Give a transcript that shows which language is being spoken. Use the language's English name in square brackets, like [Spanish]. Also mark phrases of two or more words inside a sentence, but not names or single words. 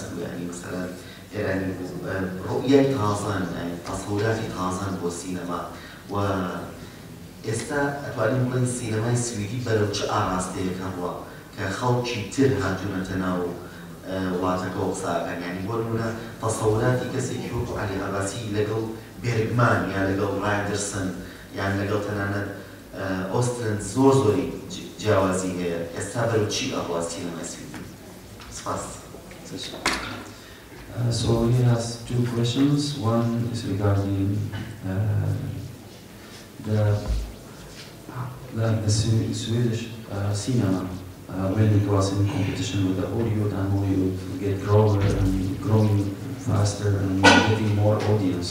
[Central Kurdish] بوو یعنی مەسەڵەن ئێرانی بوو ڕوئیای تازەن تەسەوراتی تازەن بۆ سینەما و ئێستا ئەتوانین بڵێن سینەمای سویدی بەرەو چ ئاراستەیەک هەبووە کە خەڵکی تر هاتوونەتە ناو وڵاتەکە و قساکەن یعنی بۆ نمونە تەسەوراتی کەسێکی وەکو عەلی عەباسی لەگەڵ بێرگمان یان لەگەڵ رایدرسن یان لەگەڵ تەنانەت ئۆستلند زۆر زۆری جیاوازی هەیە ئێستا بەرەو چی ئەڕوا سینەمای سویدی سپاس. [English] So he has two questions. One is regarding the Swedish cinema when it was in competition with the Hollywood, and Hollywood get growing faster and getting more audience.